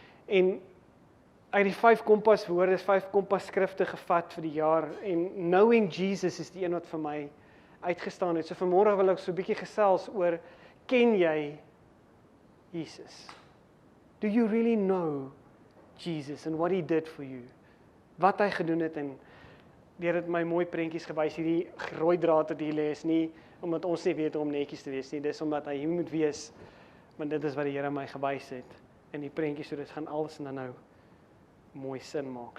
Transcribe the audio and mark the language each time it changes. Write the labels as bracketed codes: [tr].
[af] En uit die 5 kompaswoorde is 5 kompasskrifte gevat vir die jaar en [en] Knowing Jesus [af] is die een wat vir my uitgestaan het. So vanmôre wil ek so 'n bietjie gesels oor, ken jy Jesus? [en] Do you really know Jesus and what he did for you? [af] Wat hy gedoen het en deur het my mooi prentjies gewys, hierdie rooi draad wat hier lê is nie omdat ons nie weet hoe om netjies te wees nie, dis omdat hy moet wees, want dit is wat die Here my gewys het in die prentjies, so dit gaan alles nou mooi sin maak.